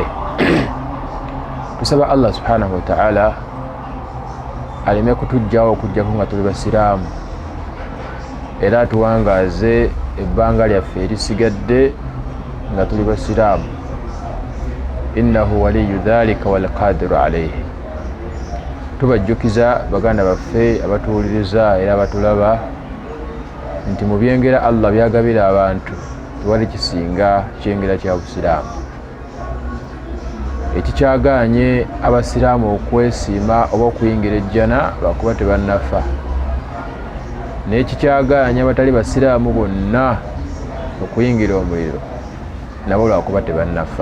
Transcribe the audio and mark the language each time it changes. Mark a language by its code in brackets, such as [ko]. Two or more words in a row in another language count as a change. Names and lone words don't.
[lg] Tusaba [ar] الله سبحانه وتعالى [lg] aleme kutujjawo okujjako nga tuli basiraamu, era atuwangaaze ebbanga lyaffe erisigadde nga tuli basiraamu. [ar] إنه ولي ذلك والقادر عليه. [lg] Tubajjukiza baganda baffe abatuwuliriza era abatulaba nti mu byengera Allah byagabira abantu tewali kisinga kyengera kya busiraamu. Ekikyagaanye abasiraamu okwesiima oba okuyingira ejjana lwakuba tebannafa, naye kikyagaanye abatali basiraamu bonna okuyingira omuliro nabo lwakuba tebannafa.